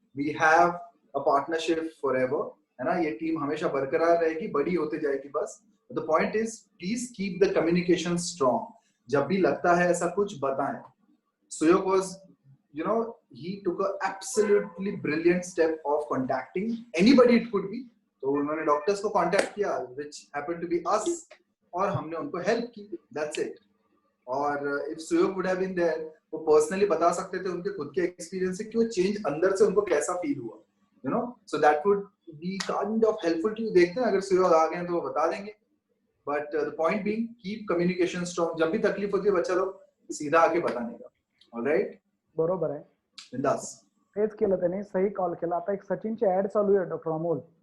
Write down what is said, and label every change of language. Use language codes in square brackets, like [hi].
[en] We have a partnership forever. [hi] है ना? ये टीम हमेशा बरकरार रहेगी, बड़ी होते जाएगी बस. [en] The point is, please keep the communication strong. [hi] जब भी लगता है ऐसा कुछ बताएं. [en] Suyog was, you know, he took an absolutely brilliant step of contacting anybody it could be. [hi] तो उन्होंने डॉक्टर्स को कांटेक्ट किया, [en] which happened to be us, [hi] और हमने उनको हेल्प की. [en] That's it. [hi] और [en] if Suyog would have been there, [hi] वो पर्सनली बता सकते थे उनके खुद के एक्सपीरियंस से कि वो चेंज अंदर से उनको कैसा फील हुआ. [en] You know, so that would be kind of helpful to you. [hi] देखते हैं अगर Suyog आ गए तो वो बता देंगे. [en] But the point being, keep communication strong. [hi] जब भी तकलीफ होती है बच्चा लोग सीधा आके बताने का. [en] All right? [mr] बरोबर आहे. बिंदास. तेच केलं त्याने, सही कॉल केला. आता एक सचिनची ऍड चालू आहे डॉक्टर अमोल.